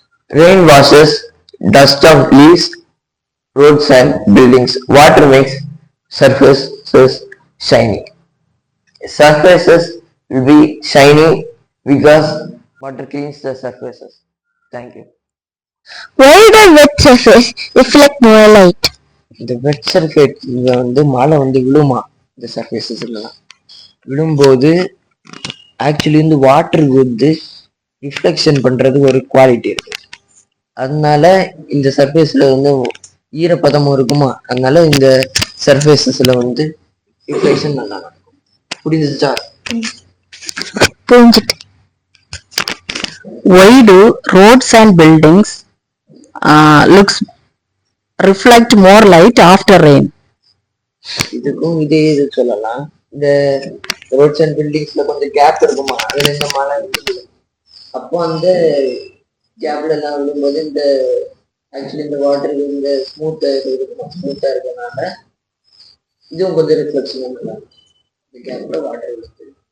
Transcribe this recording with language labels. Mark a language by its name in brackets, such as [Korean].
[English] Rain washes dust of leaves, roads and buildings. Water makes surfaces shiny. Surfaces will be shiny because water cleans the surfaces. Thank you. Why does wet surface reflect more light? [Tamil] இந்த வெட் சர்ஃபேஸ்ல மழை விழுமா இந்த சர்ஃபேஸஸ்லாம் விழும்போது actually வாட்டருக்கு reflection பண்றது ஒரு quality இருக்கு. அதனால இந்த சர்ஃபேஸ்ல ஈரப்பதமும் இருக்குமா, அதனால இந்த சர்ஃபேஸஸ்ல ரிஃப்ளெக்ஷன் நல்லா இருக்கும். புரிஞ்சுச்சா? புரிஞ்சுட்டு. [English] Why do roads and buildings looks reflect more light after rain? [Tamil] இதுக்கும் இதே இது சொல்லலாம். இந்த ரோட்ஸ் அண்ட் பில்டிங்ஸ்ல கொஞ்சம் கேப் இருக்குமா, அதுல இந்த மழை அப்போ கேப்ல எல்லாம் விழும்போது ஆக்சுவலி இந்த வாட்டர் ஸ்மூத்தா இருக்கனால இதுவும் கொஞ்சம் ரிஃப்ளெக்ஷன் இந்த கேப்ல வாட்டர் விழுது.